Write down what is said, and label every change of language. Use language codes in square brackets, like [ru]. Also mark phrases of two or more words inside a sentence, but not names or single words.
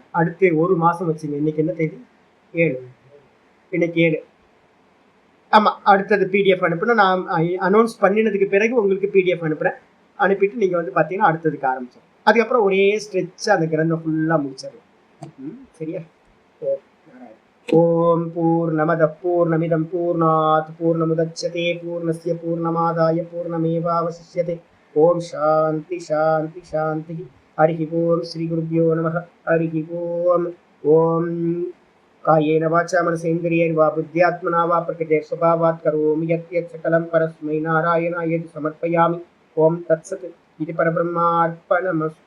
[ta] அடுத்து 1 மாதம் வச்சுங்க. இன்னைக்கு என்ன தேதி? 7. இன்னைக்கு 7. ஆமாம், அடுத்தது பிடிஎஃப் அனுப்புனா நான் அனௌன்ஸ் பண்ணினதுக்கு பிறகு உங்களுக்கு பிடிஎஃப் அனுப்புகிறேன். அனுப்பிட்டு நீங்கள் வந்து பார்த்தீங்கன்னா அடுத்ததுக்கு ஆரம்பிச்சோம். அதுக்கப்புறம் ஒரே ஸ்ட்ரெச்சாக அந்த கிரந்தம் ஃபுல்லாக முடிச்சிடலாம். [sa] சரியா? ॐ पूर्णमदः पूर्णमिदं पूर्णात् पूर्णमुदच्यते पूर्णस्य पूर्णमादाय पूर्णमेवावशिष्यते. ॐ शान्तिः शान्तिः शान्तिः. हरिः ॐ श्री गुरुभ्यो नमः. हरिः ॐ. ॐ कायेन वाचा मनसेन्द्रियैर्वा बुद्ध्यात्मना वा प्रकृतेः स्वभावात् करोमि यद् यत् सकलं परस्मै नारायणायेति समर्पयामि. ॐ तत्सत्. இது பரபிரம்மார்ப்பணமஸ்து.